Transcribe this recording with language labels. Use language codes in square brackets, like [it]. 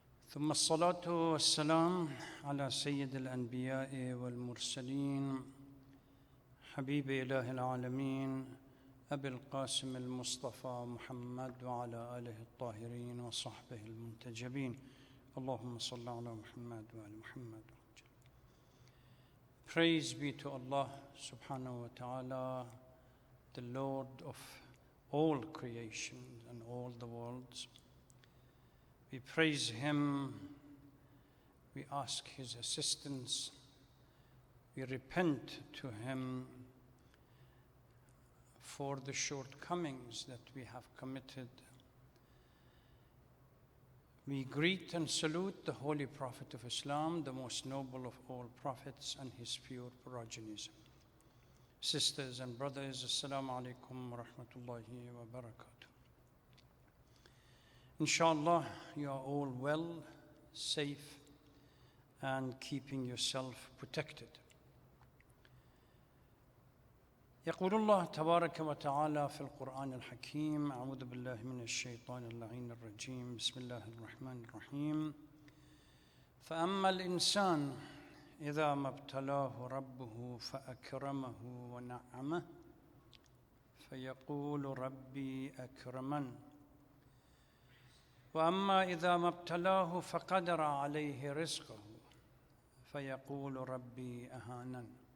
[ar] ثم الصلاة والسلام على سيد الأنبياء والمرسلين حبيب إله العالمين أبي القاسم المصطفى محمد وعلى آله الطاهرين وصحبه المنتجبين اللهم صل على محمد وعلى محمد. [en] Praise be to Allah subhanahu wa ta'ala, the Lord of all creation and all the worlds. We praise Him, we ask His assistance, we repent to Him for the shortcomings that we have committed. We greet and salute the Holy Prophet of Islam, the most noble of all prophets, and his pure progenies. Sisters and brothers, Assalamu alaikum wa rahmatullahi wa barakatuh. Inshallah, you are all well, safe, and keeping yourself protected. [ar] يقول الله تبارك وتعالى في القرآن الحكيم أعوذ بالله من الشيطان اللعين الرجيم بسم الله الرحمن الرحيم فأما الإنسان إذا ما ابتلاه ربه فأكرمه ونعمه فيقول ربي أكرمن وأما إذا ما ابتلاه فقدر عليه رزقه فيقول ربي أهانن